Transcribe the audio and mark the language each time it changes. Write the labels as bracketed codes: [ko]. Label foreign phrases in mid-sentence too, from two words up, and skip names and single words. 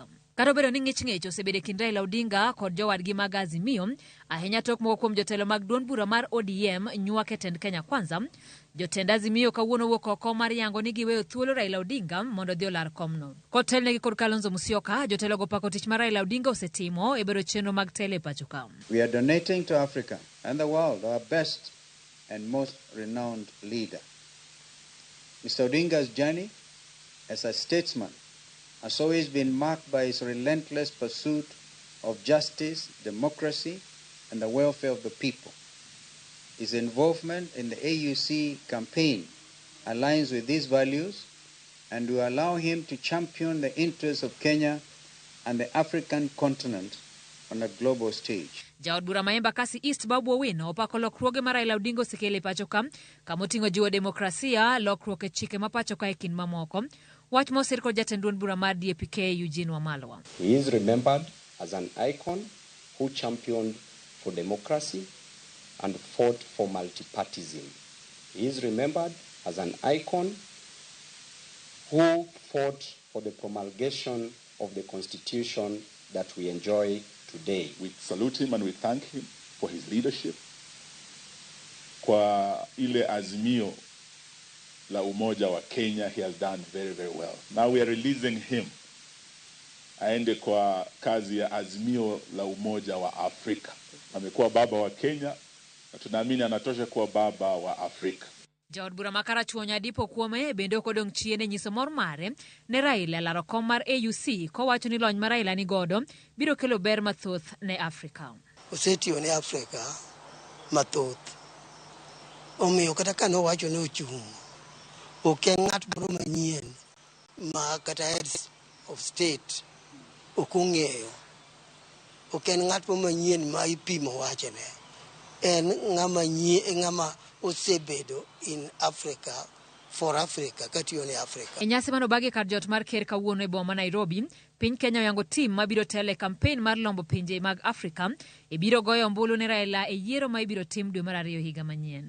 [luo] Kata obedo ni ng'ich osebedo kind Raila Odinga kod jowadgi mag Azimio, ahinya tok moko kuom jotelo mag duond bura mar ODM nyuak e tend Kenya Kwanza, jotend Azimio kawuono wuok oko mar yango ni giweyo thuolo Raila Odinga mondo dhi olar komno. Kotelnegi kod Kalonzo Musyoka, jotelo go pako tich mar Raila Odinga osetimo e bero chenro mag tele pachoka. [en] We are donating to Africa and the world our best and most renowned leader. Mr. Odinga's journey as a statesman has always been marked by his relentless pursuit of justice, democracy, and the welfare of the people. His involvement in the AUC campaign aligns with these values and will allow him to champion the interests of Kenya and the African continent on a global stage. [luo] Jaod bura ma Embakasi East Babu Owino opako lokruoge mar Raila Odinga osekele pachoka kamoting'o jiwo demokrasia, lokruok e chike ma pachoka e kind mamoko. Wach mosir kod jatend duond bura mar DAP-K Eugene Wamalwa. [en] He is remembered as an icon who championed for democracy and fought for multipartyism. He is remembered as an icon who fought for the promulgation of the constitution that we enjoy today. We salute him and we thank him for his leadership. [sw] Kwa ile azimio la umoja wa Kenya, [en] he has done very, very well. Now we are releasing him. [sw] Aende kwa kazi ya azimio la umoja wa Afrika. Amekuwa baba wa Kenya, na tunaamini anatosha kuwa baba wa Afrika. [luo] Jaod bura makara chuonya dipo kuome bende okodong' chiene nyiso mor mare ne Raila laro kom mar AUC kowacho ni lony mar Raila ni godo biro kelo ber mathoth ne Afrika. Osetiyo ne Afrika mathoth. Omiyo kata kano wacho ni ochung'. Ok en ng'at moro manyien ma kata [en] heads of state [luo] ok ong'eyo. Ok en ng'at moro manyien ma ipimo wachene. En ng'ama osebedo [en] in Africa for Africa [luo] katiyo ne Africa. E nyasi manobagi kar jot mar ker kawuono e boma Nairobi, piny Kenya oyango tim mabiro tele kampen mar lombo pinje mag Afrika e biro goyo ombulu ne Raila e yiero ma ibiro tim dwe mar 2 higa manyien.